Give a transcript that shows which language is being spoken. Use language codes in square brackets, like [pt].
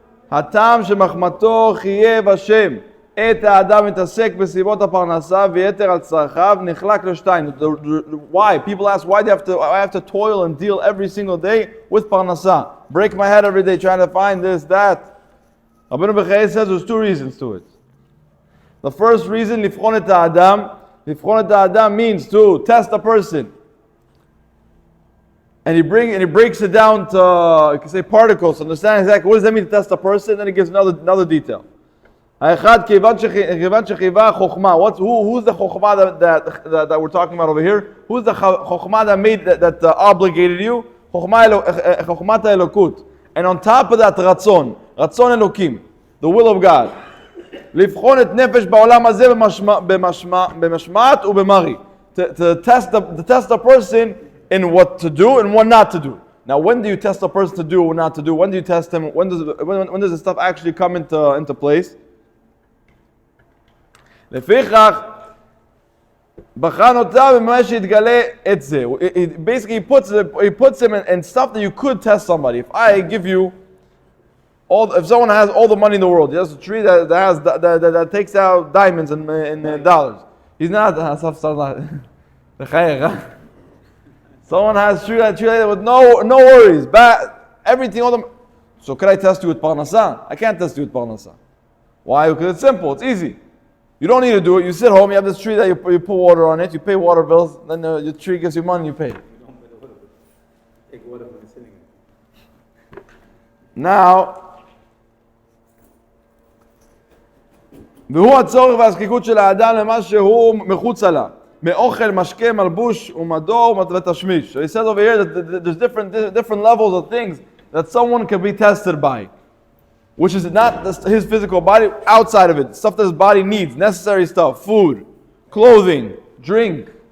[he] הטעם שמחמתו חייב השם את האדם מתעסק בסיבות הפרנסה ויתר על צרכיו נחלק לשתיים. [en] Why? People ask, why do I have to toil and deal every single day with parnasa? Break my head every day trying to find this, that. Rabbeinu Bechaye says there's two reasons to it. The first reason, [he] לבחון את האדם. לבחון את האדם [en] means to test a person. And he breaks it down to, you can say, particles, to understand exactly what does that mean to test a person. Then he gives another detail. Who's the chokhmah that we're talking about over here? Who's the chokhmah that obligated you? Chokhmat elokut. And on top of that, ratzon elokim, the will of God. [he] לבחון את נפש בעולם הזה במשמעת ובמרי. [en] To test the person in what to do and what not to do. Now, when do you test a person to do or not to do? When do you test him? When does the stuff actually come into place? [he] לפיכך, בחן אותה במה שיתגלה את זה. [en] Basically, he puts him in stuff that you could test somebody. If I give you if someone has all the money in the world, he has a tree that takes out diamonds and dollars. He's not. Someone has tree with no worries, everything. So can I test you with parnasa? I can't test you with parnasa. Why? Because it's simple. It's easy. You don't need to do it. You sit home. You have this tree that you put water on it. You pay water bills. Then your tree gives you money. You pay. Take water from the sitting. Now. [he] והוא הצורך והזקיקות של האדם למה שהוא מחוצה לה. מאוכל, משקה, מלבוש, ומדור, ותשמיש. [en] So he says over here that there's different levels of things that someone can be tested by. Which is not his physical body, outside of it. Stuff that his body needs, necessary stuff. Food, clothing, drink.